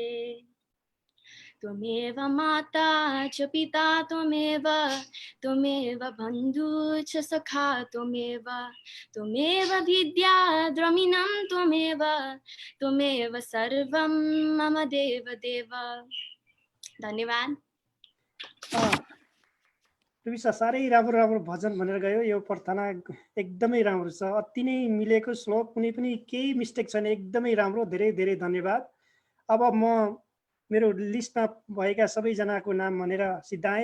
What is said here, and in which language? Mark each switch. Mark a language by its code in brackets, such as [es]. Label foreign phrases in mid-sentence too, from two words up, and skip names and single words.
[sa] त्वमेव माता च पिता त्वमेव बन्धु च सखा त्वमेव विद्या द्रविणं त्वमेव सर्वं मम देव देव। [ne] धन्यवाद। रुबिसा साह्रै राम्रो भजन भनेर गयो। यो प्रार्थना एकदमै राम्रो छ, अति नै मिलेको श्लोक, कुनै पनि केही मिस्टेक छैन, एकदमै राम्रो। धेरै धेरै धन्यवाद। अब म मेरो लिस्टमा भएका सबैजनाको नाम भनेर सिद्धाएँ।